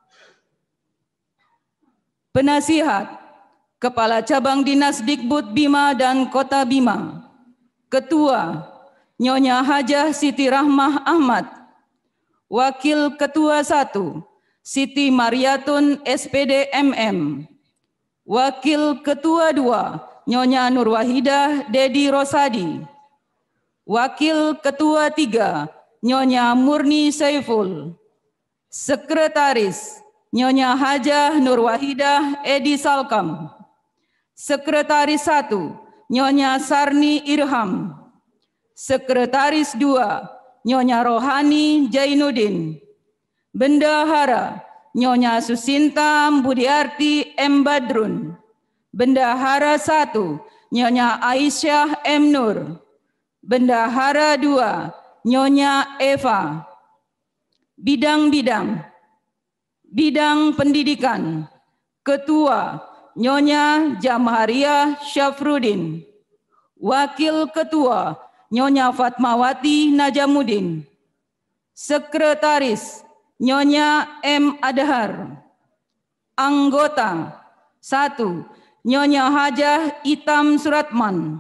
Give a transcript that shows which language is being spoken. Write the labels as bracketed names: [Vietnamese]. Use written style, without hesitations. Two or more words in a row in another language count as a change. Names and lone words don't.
[Indonesian] Penasihat Kepala Cabang Dinas Dikbud Bima dan Kota Bima. Ketua Nyonya Hajah Siti Rahmah Ahmad. Wakil Ketua 1 Siti Mariatun SPD MM. Wakil Ketua 2 Nyonya Nurwahidah Dedi Rosadi. Wakil Ketua 3 Nyonya Murni Saiful. Sekretaris Nyonya Hajah Nurwahidah Edi Salkam. Sekretaris 1 Nyonya Sarni Irham. Sekretaris 2 Nyonya Rohani Jainuddin. Bendahara Nyonya Susinta Budiarti M. Badrun. Bendahara 1 Nyonya Aisyah M. Nur. Bendahara 2 Nyonya Eva. Bidang-bidang. Bidang pendidikan. Ketua Nyonya Jamhariah Syafruddin. Wakil Ketua Nyonya Fatmawati Najamuddin. Sekretaris Nyonya M. Adhar. Anggota 1 Nyonya Hajah Itam Suratman.